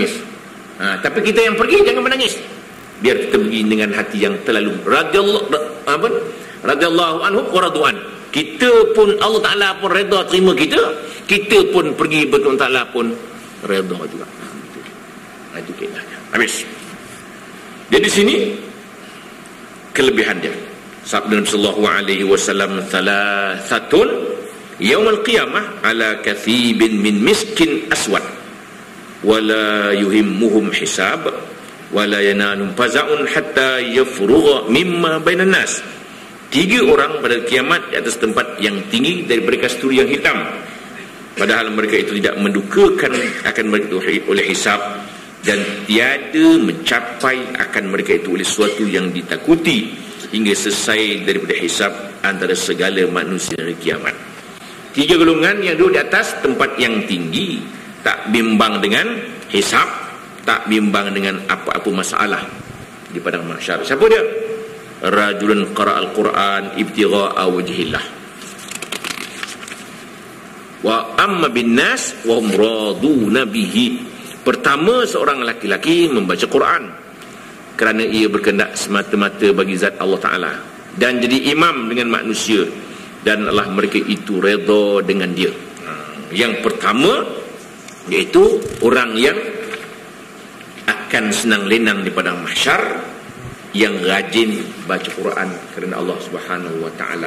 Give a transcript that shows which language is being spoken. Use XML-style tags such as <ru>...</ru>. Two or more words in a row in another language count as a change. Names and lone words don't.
<ms>Tapi kita yang pergi jangan menangis. biar kita pergi dengan hati yang terlalu</ms> <ar>رضي الله عنه ورضوان.</ar> <ms>Kita pun Allah Ta'ala pun redha terima kita, kita pun pergi betul Ta'ala pun redha juga. Itu keadaannya. Habis. Jadi sini kelebihan dia. Sabda Nabi</ms> <ar>صلى الله عليه وسلم ثلاثة يوم القيامة على كثيب من مسك أسود ولا يهمهم حساب ولا ينالهم فزع حتى يفرغ مما بين الناس."</ar> <ms>3 orang pada kiamat di atas tempat yang tinggi daripada kasturi yang hitam, padahal mereka itu tidak mendukakan akan mereka itu oleh hisab, dan tiada mencapai akan mereka itu oleh sesuatu yang ditakuti hingga selesai daripada hisab antara segala manusia di kiamat. 3 golongan yang duduk di atas tempat yang tinggi, tak bimbang dengan hisab, tak bimbang dengan apa-apa masalah di padang mahsyar. Siapa dia?</ms> <ar>رجل قرأ القرآن ابتغاء وجه الله وأم بالناس وهم راضون به.</ar> <ms>Pertama, seorang laki-laki membaca Quran kerana ia berkehendak semata-mata bagi zat Allah Ta'ala dan jadi imam dengan manusia, dan Allah mereka itu redha dengan dia. Yang pertama iaitu orang yang akan senang lenang di padang mahsyar, yang rajin baca Quran kerana Allah</ms> <ar>سبحانه وتعالى.</ar>